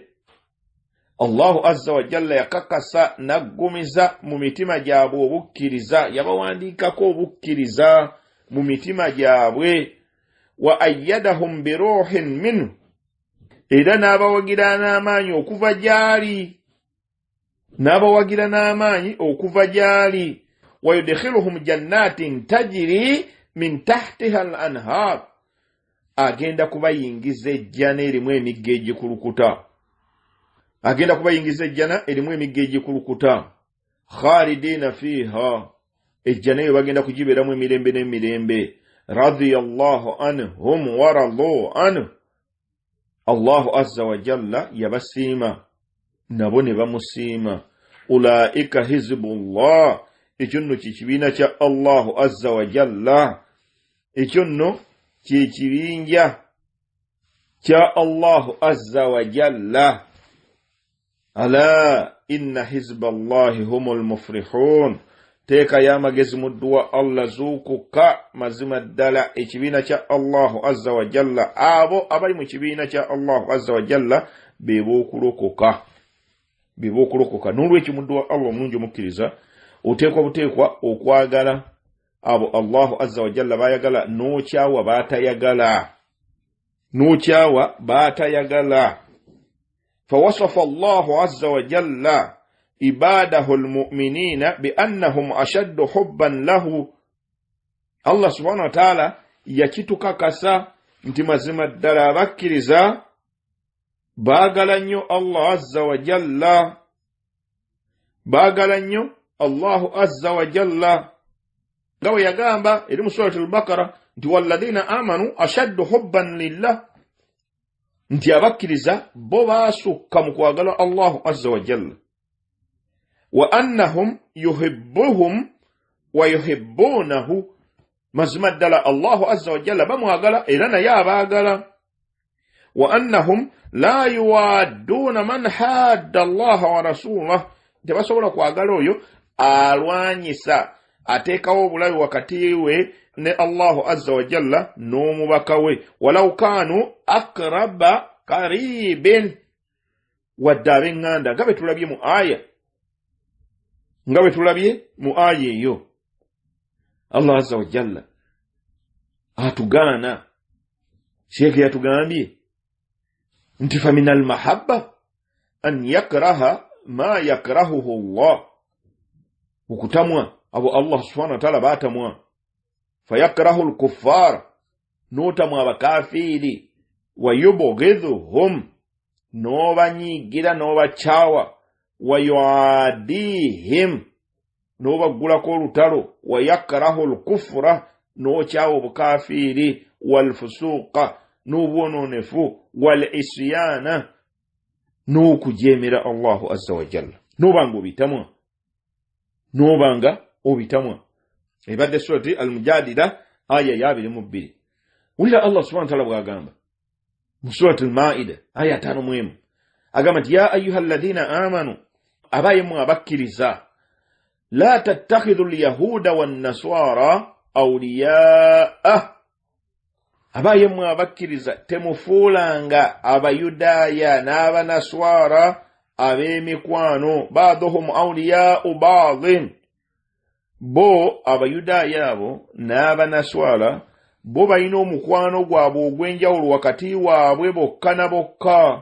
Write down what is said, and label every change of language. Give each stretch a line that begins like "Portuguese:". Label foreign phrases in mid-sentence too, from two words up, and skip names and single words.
Arabic: الله عز وجل
Ganda: yakakasa naggumiza mu mitima gyabwe obukkiriza, yabawandiikako obukkiriza mu mitima gyabwe.
Arabic: وأيدهم بروح منه,
Ganda: era n'abawagira n'amaanyi okuva gy'ali, n'abawagira n'amaanyi okuva gy'ali.
Arabic: ويدخلهم جنات تجري من تحتها الأنهار,
Ganda: agenda kubayingiza ejjana erimu emigga egikulukuta, agenda kubayingiza ejjana erimu emigga egikulukuta.
Arabic: خالدين فيها,
Ganda: ejjana eyo bagenda kugibeeramu emirembe n'emirembe.
Arabic: رضي الله عنهم ورضوا عنه, الله عز وجل
Ganda: yabasiima nabo ne bamusiima.
Arabic: أولئك حزب الله,
Ganda: ekyo nno kikibiina kya
Arabic: الله عز وجل,
Ganda: ekyo nno kyekibinja kya
Arabic: الله عز وجل. ألا إن حزب الله هم المفلحون,
Ganda: teeka y'amagezi mu dduwa Allah zuukuka mazima ddala ekibiina kya
Arabic: الله عز وجل,
Ganda: abo abali mu kibiina kya
Arabic: الله عز وجل
Ganda: be b'okulokoka, be b'okulokoka. N'olwekyo mu dduwa Allah omulungi omukkiriza oteekwa buteekwa okwagala abo
Arabic: الله عز وجل
Ganda: bayagala n'okyawa batayagala n'okyawa batayagala.
Arabic: فوصف الله عز وجل عباده المؤمنين بأنهم أشد حبا له. الله سبحانه وتعالى
Ganda: yakitukakasa nti mazima ddala abakkiriza baagala nnyo
Arabic: الله عز وجل,
Ganda: baagala nnyo
Arabic: الله عز وجل
Ganda: nga bwe yagamba eri mu surati al-Baqara nti
Arabic: والذين آمنوا أشد حبا لله,
Ganda: nti abakkiriza bo baasukka mu kwagala
Arabic: الله عز وجل. وأنهم يحبهم ويحبونه,
Ganda: mazima ddala
Arabic: الله عز وجل
Ganda: bamwagala era naye abaagala.
Arabic: وأنهم لا يوادون من حاد الله ورسوله,
Ganda: tebasobola kwagala oyo alwanyisa ateekawo obulabe wakati we ne
Arabic: الله عز وجل
Ganda: n'omubaka we.
Arabic: ولو كانوا أقرب قريب,
Ganda: wadde ab'eŋŋanda nga bwe tulabye mu aya, nga bwe tulabye mu aya eyo.
Arabic: الله عز وجل
Ganda: atugaana, sheekhe yatugambye nti
Arabic: فمن المحبة أن يكره ما يكرهه الله,
Ganda: okutamwa abo
Arabic: الله سبحانه وتعالى
Ganda: batamwa.
Arabic: فيكره الكفار,
Ganda: notamwa abakafiri.
Arabic: ويبغضهم,
Ganda: nobanyigira nobakyawa.
Arabic: ويعاديهم,
Ganda: nobagulako olutalo.
Arabic: ويكره الكفر,
Ganda: nokyawa obukafiri.
Arabic: والفسوق,
Ganda: n'obwononefu.
Arabic: والعصيان,
Ganda: n'okujemera
Arabic: الله عز وجل.
Ganda: Nobanga obitamwa, nobanga obitamwa. Ebadde surati al-Mujadila aya ya 22. Wulira
Arabic: الله سبحانه وتعالى
Ganda: bw'agamba mu surati al-Maida aya 5 agamba nti
Arabic: يا أيها الذين آمنوا,
Ganda: abayemu abakkiriza,
Arabic: لا تتخذوا اليهود والنصارى أولياء,
Ganda: abayemu abakkiriza temufuulanga abayudaaya n'abanaswara ab'emikwano.
Arabic: بعضهم أولياء بعض,
Ganda: bo abayudaaya abo n'abanaswara bo balina omukwano gwabwe ogw'enjawulo wakati waabwe bokka na bokka.